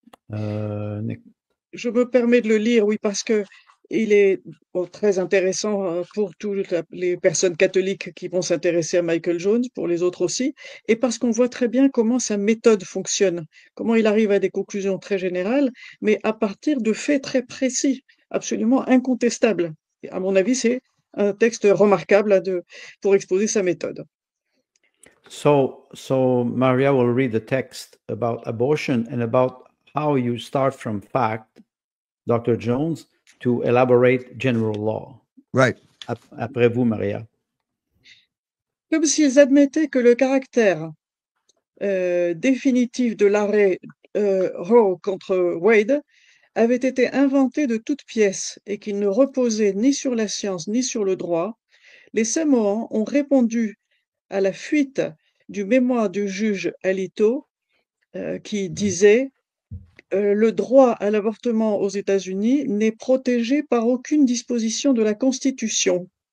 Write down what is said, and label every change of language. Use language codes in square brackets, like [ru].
[fr] Je me permets de le lire, oui, parce que il est très intéressant pour toutes les personnes catholiques qui vont s'intéresser à Michael Jones, pour les autres aussi, et parce qu'on voit très bien comment sa méthode fonctionne, comment il arrive à des conclusions très générales, mais à partir de faits très précis, absolument incontestables. Et à mon avis, c'est un texte remarquable pour exposer sa méthode. [en] So Maria will read the text about abortion and about how you start from fact, Dr. Jones, to elaborate general law. Right. [fr] Après vous, Maria. Comme s'ils admettaient que le caractère définitif de l'arrêt Roe contre Wade avait été inventé de toutes pièces et qu'il ne reposait ni sur la science ni sur le droit, les Samoans ont répondu à la fuite du mémoire du juge Alito qui disait le droit à l'avortement aux États-Unis n'est protégé par aucune disposition de la Constitution.